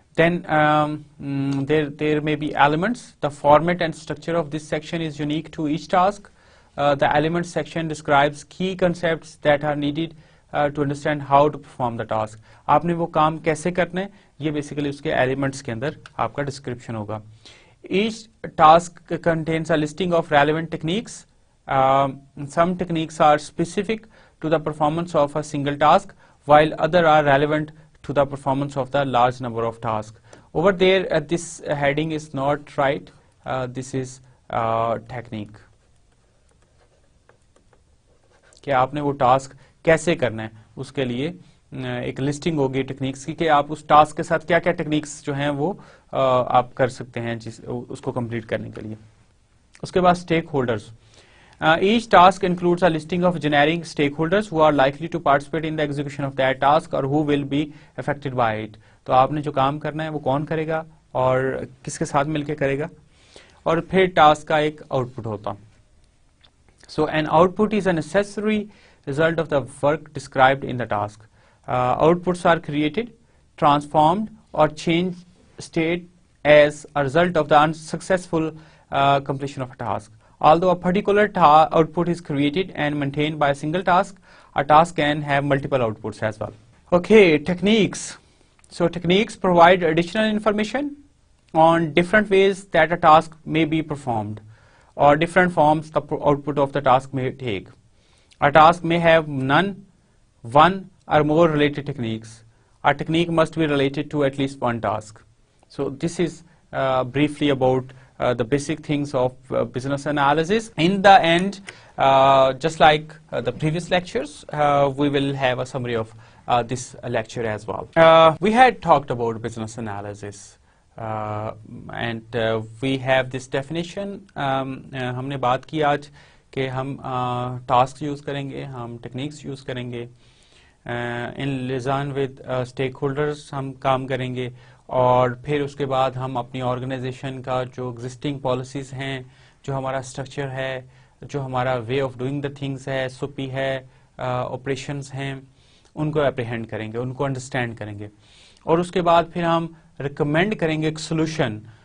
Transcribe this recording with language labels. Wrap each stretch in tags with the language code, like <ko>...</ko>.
<en>Then there may be elements. The format and structure of this section is unique to each task. The elements section describes key concepts that are needed to understand how to perform the task.</en> <ur>آپ نے وہ کام کیسے کرنا ہے یہ basically اس کے elements کے اندر آپ کا ڈسکرپشن ہوگا.</ur> <en>Each task contains a listing of relevant techniques. Some techniques are specific to the performance of a single task, while other are relevant to the performance of the large number of tasks. Over there, this heading is not right. This is technique.</en> <ur>کہ آپ نے وہ task کیسے کرنا ہے اس کے لیے ایک لسٹنگ ہوگی ٹیکنیکس کی کہ آپ اس ٹاسک کے ساتھ کیا کیا ٹیکنیکس جو ہیں وہ آپ کر سکتے ہیں اس کو کمپلیٹ کرنے کے لیے. اس کے بعد stake holders.</ur> <en>Each task includes a listing of generic stakeholders who are likely to participate in the execution of that task or who will be affected by it.</en> <ur>تو آپ نے جو کام کرنا ہے وہ کون کرے گا اور کس کے ساتھ مل کے کرے گا، اور پھر ٹاسک کا ایک آؤٹ پٹ ہوتا.</ur> <en>So an output is a necessary result of the work described in the task. Outputs are created, transformed, or changed state as a result of the unsuccessful completion of a task. Although a particular output is created and maintained by a single task, a task can have multiple outputs as well. Okay, techniques. So techniques provide additional information on different ways that a task may be performed, or different forms the output of the task may take. A task may have none, one, or more related techniques. A technique must be related to at least one task. So this is briefly about the basic things of business analysis. In the end, just like the previous lectures, we will have a summary of this lecture as well. We had talked about business analysis. And we have this definition.</en> <ur>ہم نے بات کی آج کہ ہم task use کریں گے، ہم ٹیکنیکس یوز کریں گے،</ur> <en>in liaison with stakeholders</en> <ur>ہم کام کریں گے، اور پھر اس کے بعد ہم اپنی آرگنائزیشن کا جو ایگزسٹنگ پالیسیز ہیں، جو ہمارا اسٹرکچر ہے، جو ہمارا</ur> <en>way of doing the things</en> <ur>ہے، سوپی ہے، آپریشنز ہیں، ان کو اپریہینڈ کریں گے، ان کو انڈرسٹینڈ کریں گے، اور اس کے بعد پھر ہم ریکمینڈ کریں گے ایک سولوشن</ur>